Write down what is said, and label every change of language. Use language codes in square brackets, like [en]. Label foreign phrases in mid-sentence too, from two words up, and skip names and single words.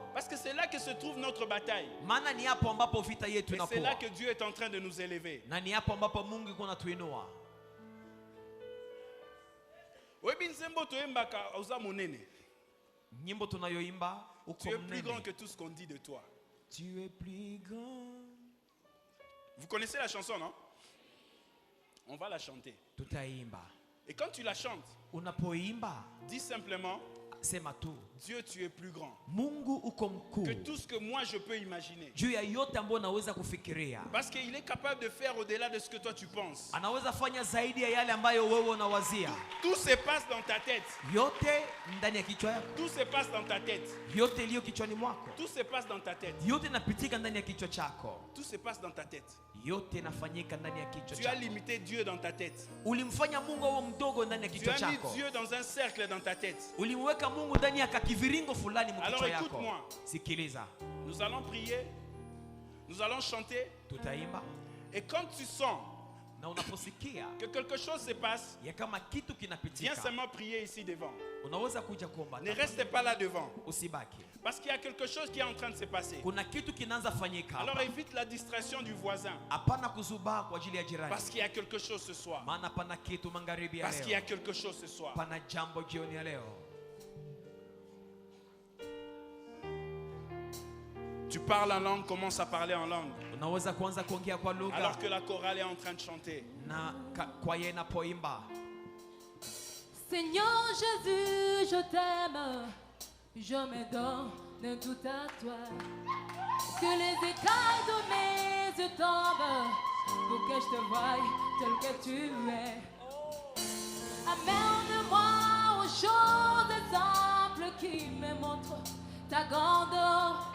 [fr] Parce que c'est là que se trouve notre bataille. [sw] Maana ni hapo ambapo vita yetu [fr] Et c'est là [sw] inakuwa. [fr] que Dieu est en train de nous élever. [sw] Na ni hapo ambapo Mungu yuko anatuinua. [ln] Webi nzembo toyembaka oza monene. [sw] Nyimbo tunayoimba uko [fr] Tu es plus grand [sw] mnene. [fr] que tout ce qu'on dit de toi. Tu es plus grand. Vous connaissez la chanson, non? On va la chanter. [sw] Tutaimba. [fr] Et quand tu la chantes, [sw] Unapoimba, [fr] dis simplement, [sw] sema tu, [fr] Dieu, tu es plus grand [sw] Mungu uko mkuu [fr] que tout ce que moi je peux imaginer. [sw] juu ya yote ambayo naweza kufikiria. [fr] Parce qu'il est capable de faire au-delà de ce que toi tu penses. [sw] Anaweza fanya zaidi ya yale ambayo wewe unawazia. [fr] Tout se passe dans ta tête. [sw] Yote ndani ya kichwa yako. [fr] Tout se passe dans ta tête. [sw] Yote iliyo kichwani mwako. [fr] Tout se passe dans ta tête. [sw] Yote inapitika ndani ya kichwa chako. [fr] Tout se passe dans ta tête. [sw] Yote inafanyika ndani ya kichwa [fr] Tu as [sw] chako. [fr] limité Dieu dans ta tête. [sw] Ulimfanya Mungu awe mdogo ndani ya [fr] Tu [sw] kichwa [fr] as mis [sw] chako. [fr] Dieu dans un cercle dans ta tête. [sw] Ulimweka Mungu ndani ya kakiviringo fulani [fr] Alors [sw] mkichwa yako. [fr] écoute-moi. [sw] Sikiliza. [fr] Nous allons prier. Nous allons chanter. [sw] Tutaimba [fr] Et quand tu sens [sw] na unaposikia [fr] que quelque chose se passe, [sw] ya kama kitu [fr] viens [sw] kinapitika, [fr] seulement prier ici devant. [sw] unaweza kuja kuomba. [fr] Ne reste pas là devant. [sw] Usibaki. [fr] Parce qu'il y a quelque chose qui est en train de se passer. [sw] Kuna kitu kinaanza fanyika. [fr] Alors évite la distraction du voisin. [sw] Hapana kuzubaa kwa ajili ya jirani. [fr] Parce qu'il y a quelque chose ce soir. [sw] Maana pana kitu magharibi ya [fr] Parce qu'il y a [sw] leo. [fr] quelque chose ce soir. [sw] Pana jambo jioni ya leo. [fr] Tu parles en langue, commence à parler en langue. [sw] Unaweza kuanza kuongea kwa lugha [fr] Alors que la chorale est en train de chanter. [sw] na kwaya inapoimba. [fr] Seigneur Jésus, je t'aime, je me donne tout à toi. Que les écailles de mes yeux tombent pour que je te voie tel que tu es. Amène-moi aux choses simples qui me montrent ta grandeur.